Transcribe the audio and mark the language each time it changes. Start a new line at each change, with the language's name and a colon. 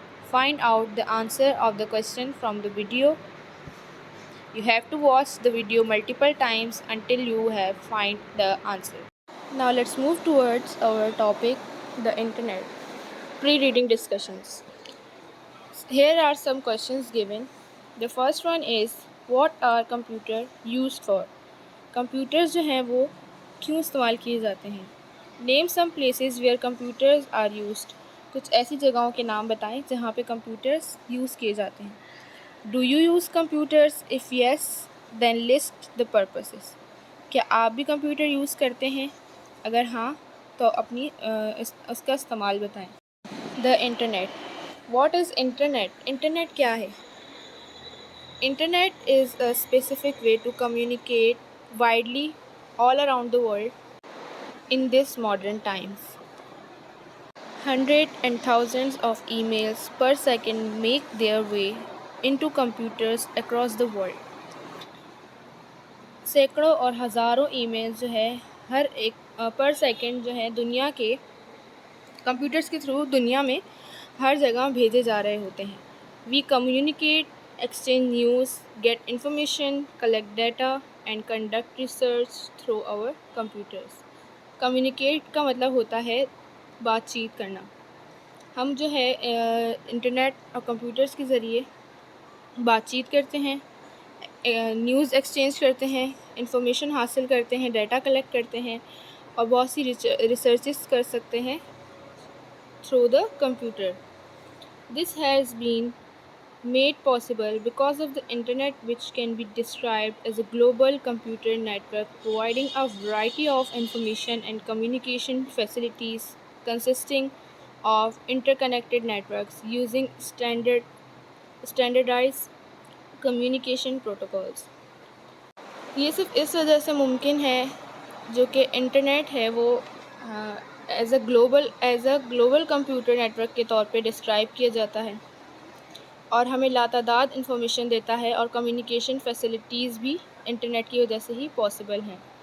English: Find out the answer of the question from the video. You have to watch the video multiple times until you have find the answer. Now let's move towards our topic, the internet. Pre-reading discussions. Here are some questions given. The first one is what are computer used for?
Hindi: Computers जो हैं वो क्यों इस्तेमाल किए जाते हैं?
English: Name some places where computers are used.
Hindi: कुछ ऐसी जगहों के नाम बताएं जहाँ पे computers यूज़ किए जाते हैं.
English: Do you use computers? If yes, then list the purposes.
Hindi: क्या आप भी कंप्यूटर यूज़ करते हैं? अगर हाँ तो अपनी उसका इस्तेमाल बताएं.
English: The internet. What is internet? Internet
Hindi: क्या है?
English: Internet is a specific way to communicate widely all around the world in this modern times. Hundreds and thousands of emails per second make their way into computers across the world.
Hindi: सैकड़ों और हज़ारों emails जो है हर एक पर second जो है दुनिया के कंप्यूटर्स के थ्रू दुनिया में हर जगह भेजे जा रहे होते हैं.
English: We communicate, exchange news, get information, collect data and conduct research through our computers.
Hindi: Communicate का मतलब होता है बातचीत करना. हम जो है इंटरनेट और कंप्यूटर्स के ज़रिए बातचीत करते हैं, न्यूज़ एक्सचेंज करते हैं, इंफॉर्मेशन हासिल करते हैं, डाटा कलेक्ट करते हैं और बहुत सी रिसर्चेस कर सकते हैं
English: through the computer. This has been made possible because of the internet, which can be described as a global computer network providing a variety of information and communication facilities consisting of interconnected networks using standardized communication protocols.
Hindi: ये सिर्फ इस वजह से मुमकिन है जो कि internet है वो as a global computer network के तौर पे डिस्क्राइब किया जाता है और हमें लातादाद इंफॉर्मेशन देता है और कम्युनिकेशन फैसिलिटीज़ भी इंटरनेट की वजह से ही पॉसिबल हैं.